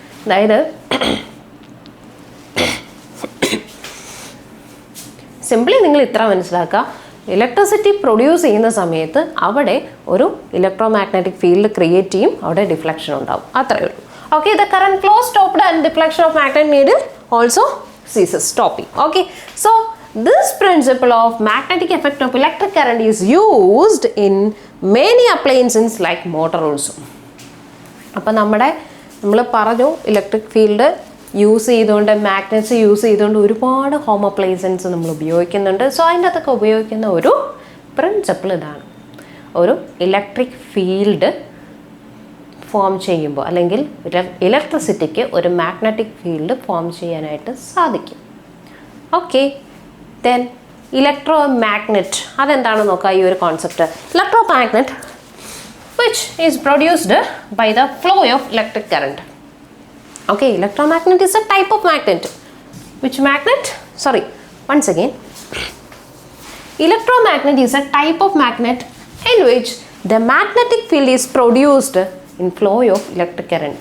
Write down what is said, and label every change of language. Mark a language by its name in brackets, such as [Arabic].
[Malayalam] അതായത് സിംപ്ലി നിങ്ങൾ ഇത്ര മനസ്സിലാക്കുക, ഇലക്ട്രിസിറ്റി പ്രൊഡ്യൂസ് ചെയ്യുന്ന സമയത്ത് അവിടെ ഒരു ഇലക്ട്രോ മാഗ്നറ്റിക് ഫീൽഡ് ക്രിയേറ്റ് ചെയ്യും, അവിടെ ഡിഫ്ലക്ഷൻ ഉണ്ടാവും. അത്രയേ ഉള്ളൂ. [English] Okay, the current flow stopped and deflection of magnet needle also ceases, stopping. Okay, so this principle of magnetic effect of electric current is used in many appliances like motor also. [Malayalam] അപ്പോൾ നമ്മൾ പറഞ്ഞു electric field use ചെയ്തുകൊണ്ട്, magnets use ചെയ്തുകൊണ്ട് ഒരുപാട് home appliances നമ്മൾ ഉപയോഗിക്കുന്നുണ്ട്. So അതിൻ്റെ അകത്തൊക്കെ ഉപയോഗിക്കുന്ന ഒരു പ്രിൻസിപ്പിൾ ഇതാണ്. ഒരു ഇലക്ട്രിക് ഫീൽഡ് ഫോം ചെയ്യുമ്പോൾ അല്ലെങ്കിൽ ഇലക്ട്രിസിറ്റിക്ക് ഒരു മാഗ്നറ്റിക് ഫീൽഡ് ഫോം ചെയ്യാനായിട്ട് സാധിക്കും. ഓക്കെ, ദെൻ ഇലക്ട്രോ മാഗ്നറ്റ് അതെന്താണെന്ന് നോക്കാം. ഈ ഒരു concept [English] Electromagnet which is produced by the flow of electric current. Okay, electromagnet is a type of magnet. Which magnet? Sorry, once again. Electromagnet is a type of magnet in which the magnetic field is produced in flow of electric current.